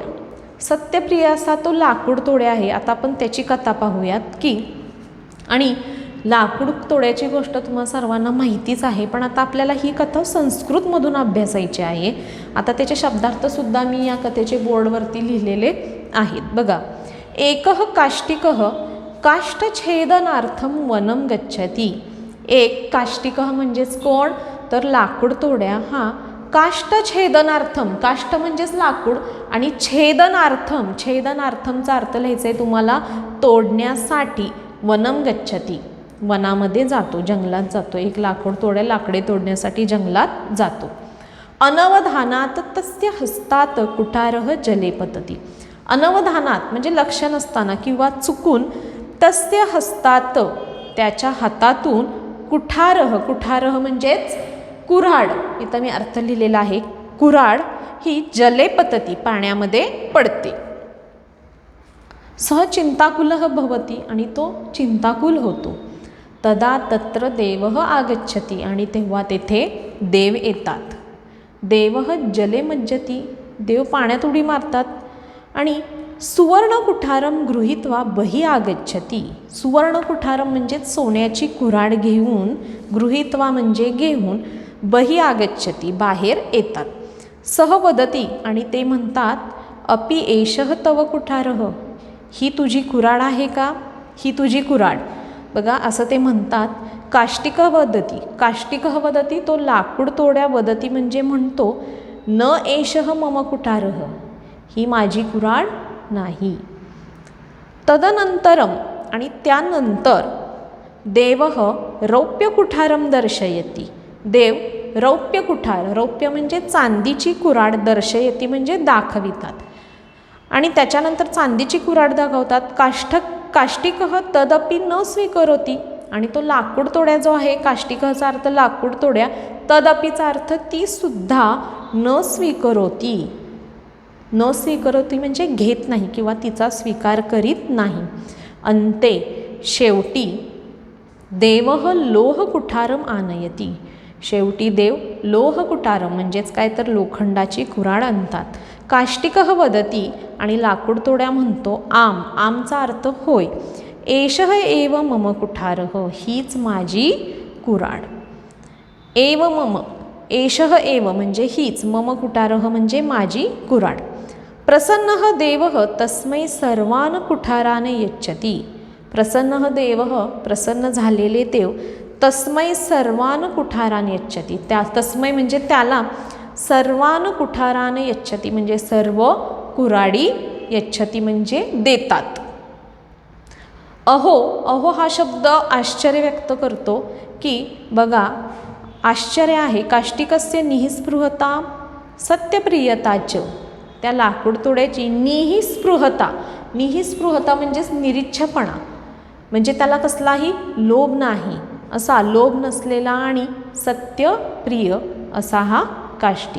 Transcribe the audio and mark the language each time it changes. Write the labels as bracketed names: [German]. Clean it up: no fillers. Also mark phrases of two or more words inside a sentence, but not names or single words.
[Marathi] सत्यप्रिय असा तो लाकूड तोड्या आहे. आता आपण त्याची कथा पाहूयात की, आणि लाकूड तोड्याची गोष्ट तुम्हा सर्वांना माहितीच आहे, पण आता आपल्याला ही कथा संस्कृतमधून अभ्यासायची आहे. आता त्याचे शब्दार्थसुद्धा मी या कथेचे बोर्डवरती लिहिलेले आहेत. बघा, [Sanskrit] एकः काष्टिकः काष्ठछेदनार्थम वनम गच्छति. एक काष्टिकः [Marathi] म्हणजेच कोण तर लाकूड तोड्या हा काष्ठछेदनार्थम, काष्ठ म्हणजेच लाकूड आणि छेदनार्थम, छेदनार्थमचा अर्थ लिहायचा आहे तुम्हाला तोडण्यासाठी. [Sanskrit] वनम गच्छति, [Marathi] वनामध्ये जातो, जंगलात जातो. एक लाकूड तोड्या लाकडे तोडण्यासाठी जंगलात जातो. [Sanskrit] अनवधानात तस्य हस्तात कुठारः जले पतति. [Marathi] अनवधानात म्हणजे लक्ष नसताना किंवा चुकून, [Sanskrit] तस्य हस्तात [Marathi] त्याच्या हातातून, कुठारः, कुठारः म्हणजेच कुऱ्हाड, इथं मी अर्थ लिहिलेला आहे, कुऱ्हाड ही [Sanskrit] जले पतति [Marathi] पाण्यामध्ये पडते. [Sanskrit] सह चिंताकुलः भवति, [Marathi] आणि तो चिंताकुल होतो. [Sanskrit] तदा तत्र देवः आगच्छति, [Marathi] आणि तेव्हा तेथे देव येतात. [Sanskrit] देवः जले मज्जति, [Marathi] देव पाण्यात उडी मारतात. आणि [Sanskrit] सुवर्ण कुठारम गृहीत्वा बहि आगच्छति. सुवर्ण कुठारम [Marathi] म्हणजे सोन्याची कुऱ्हाड घेऊन, गृहीत्वा म्हणजे घेऊन, [Sanskrit] बहि आगच्छति [Marathi] बाहेर येतात. [Sanskrit] सह वदति, [Marathi] आणि ते म्हणतात, [Sanskrit] अपि एषः तव कुठारः, [Marathi] ही तुझी कुऱ्हाड आहे का, ही तुझी कुऱ्हाड. बघा असं ते म्हणतात. [Sanskrit] काष्टिकः वदति, काष्टिकः वदति [Marathi] तो लाकूड तोड्या, वदति म्हणजे म्हणतो, [Sanskrit] न एषः मम कुठारः, [Marathi] ही माझी कुऱ्हाड नाही. [Sanskrit] तदनंतरम, [Marathi] आणि त्यानंतर [Sanskrit] देवः रौप्य कुठारम दर्शयति. देव रौप्य कुठार, [Marathi] रौप्य म्हणजे चांदीची कुऱ्हाड, दर्शयति म्हणजे दाखवितात. आणि त्याच्यानंतर चांदीची कुऱ्हाड दाखवतात. [Sanskrit] काष्टिकः तदपि न स्वीकरोति, [Marathi] आणि तो लाकूड तोड्या जो आहे, काष्टिकचा अर्थ लाकूड तोड्या, तदपीचा अर्थ ती सुद्धा [Sanskrit] न स्वीकरोति. न स्वीकरोति [Marathi] म्हणजे घेत नाही किंवा तिचा स्वीकार करीत नाही. [Sanskrit] अंते शेवटी देवः लोह कुठारम आनयति, [Marathi] शेवटी देव लोहकुटारं म्हणजेच काय तर लोखंडाची कुऱ्हाड आणतात. [Sanskrit] काष्टिकः वदती [Marathi] आणि लाकूडतोड्या म्हणतो आम, आमचा अर्थ होय. [Sanskrit] एषः एव मम कुठारः, [Marathi] हीच माझी कुऱ्हाड. [Sanskrit] एव मम, एषः एव [Marathi] म्हणजे हीच, [Sanskrit] मम कुठारः [Marathi] म्हणजे माझी कुऱ्हाड. [Sanskrit] प्रसन्नः देवः तस्मै सर्वान् कुठारान् यच्छति. प्रसन्नः देवः, [Marathi] प्रसन्न झालेले देव, [Sanskrit] तस्मै सर्वान् कुठारान् यच्छति, [Marathi] त्या तस्मै म्हणजे त्याला, [Sanskrit] सर्वान् कुठारान् यच्छति [Marathi] म्हणजे सर्व कुऱ्हाडी, यच्छति म्हणजे देतात. अहो, अहो हा शब्द आश्चर्य व्यक्त करतो की बघा आश्चर्य आहे. [Sanskrit] काष्टिकस्य निःस्पृहता सत्यप्रियताच, [Marathi] त्या लाकूडतोड्याची निःस्पृहता, निःस्पृहता म्हणजेच निरीच्छपणा, म्हणजे त्याला कसलाही लोभ नाही, असा लोभ नसलेला आणि सत्यप्रिय असा हा काष्टी.